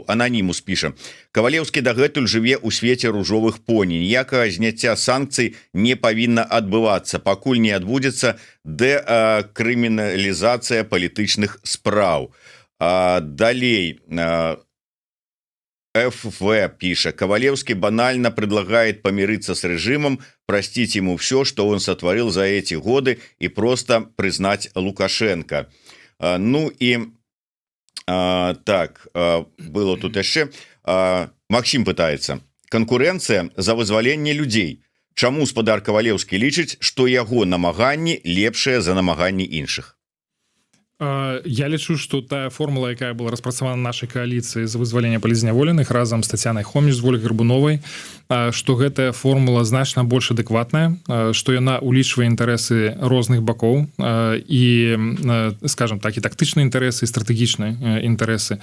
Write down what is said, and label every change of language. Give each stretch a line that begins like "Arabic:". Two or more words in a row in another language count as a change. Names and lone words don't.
Belarusian: Ананімус піша: Кавалеўскі дагэтуль жыве ў свеце ружовых поні, ніякага зняцця санкцый не павінна адбывацца, пакуль не адбудзецца дэкрыміналізацыя палітычных спраў. Далей ФВ пиша:
Russian: Ковалевский банально предлагает помириться с режимом, простить ему все, что он сотворил за эти годы, и просто признать Лукашенко. Ну и так, было тут еще. Максим пытается. Конкуренция за вызволенне людей.
Belarusian: Чаму спадар Ковалевский лічыць, что яго намаганні лепшыя за намаганні іншых? Я лічу, што тая формула, якая была распрацавана нашай кааліцыі за вызваленне палітзняволеных разам з Тацянай Хоміч, з Вольгай Гарбуновай, што гэтая формула значна больш адэкватная, што яна улічвае інтарэсы розных бакоў і,
Russian: скажем так,
Belarusian: і тактычныя інтарэсы, і стратэгічныя інтарэсы.